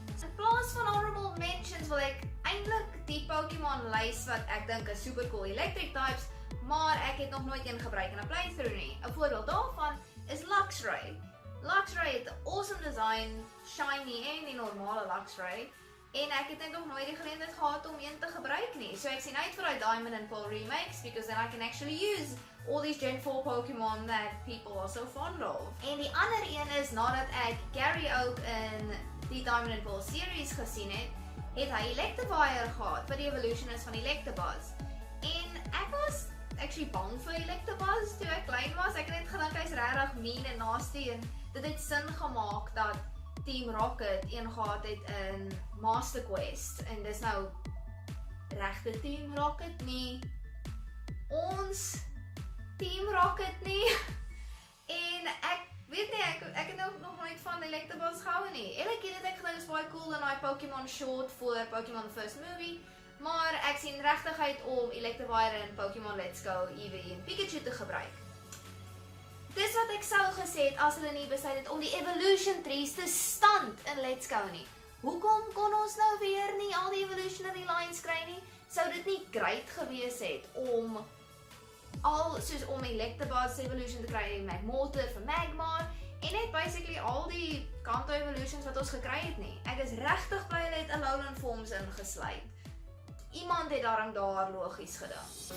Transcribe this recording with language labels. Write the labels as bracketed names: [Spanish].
[Afrikaans] In plaas van honorable mentions wil ek eintlik die Pokémon lys wat ek dink is super cool electric types, maar ek het nog nooit een gebruik in 'n playthrough nie. 'n Voorbeeld daarvan is Luxray. Luxray het 'n awesome design, shiny en die normale Luxray. En ek het net nog nooit die geleentheid gehad om een te gebruik nie. So ek sien uit vir die Diamond and Pearl remakes [English] because then I can actually use all these Gen 4 Pokémon that people are so fond of. [Afrikaans] En die ander een is nadat ek Gary ook in die Diamond and Pearl series gesien het hy Electivire gehad wat die evolution is van Electabuzz. En ek was actually bang vir Electabuzz toe ek klein was. Ek het net gedink hy's regtig mean en nasty en dit het sin gemaak dat Team Rocket een gehad het in Master Quest en dis nou regte Team Rocket nie ons Team Rocket nie en ek weet nie, ek het nog nooit van Electabuzz gehou nie. Elke keer het ek gedink is baie cool in die Pokémon short voor Pokémon the First Movie, maar ek sien regtig uit om Electivire in Pokémon Let's Go, Eevee en Pikachu te gebruik. Dis wat ek sou gesê het as hulle nie besluit het om die evolution trees te stand in Let's Go nie. Hoekom kon ons nou weer nie al die evolutionary lines kry nie? Sou dit nie great gewees het om soos om Electabuzz evolution te kry, Magmortar vir Magmar en net basically al die Kanto evolutions wat ons gekry het nie. Ek is regtig bly hulle het Alolan forms ingesluit. Iemand het daar logies gedink.